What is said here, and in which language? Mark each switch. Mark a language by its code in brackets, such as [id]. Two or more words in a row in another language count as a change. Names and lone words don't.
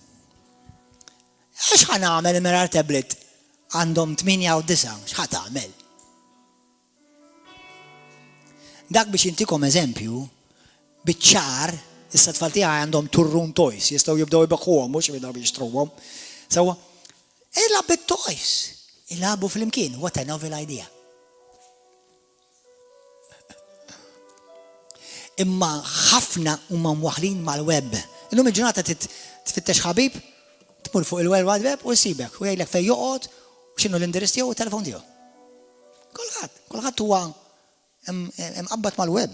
[mt] Għax ħanagħmel mingħajr tablet? Għandhom 8 u 9, x'ħad tagħmel? Dak biex intikom eżempju, biċ-ċar, issa tfal tiegħi għandhom turrun toys, jistgħu jibdew ibeħħuhom mhux jibdew jixtruhom. Sewwa, ilgħab bit-toys, ilagħbu flimkien, [en] what a novel idea. [mt] Imma ħafna huma mwaħħlin mal-web. Illum il-ġurnata tfittex ħabib, tmur fuq il-World Wide Web u jsibek u jgħidlek fejn joqgħod u x'inhu l-indirizz tiegħu u t-telefon tiegħu. Kulħadd huwa mqabbad mal-web.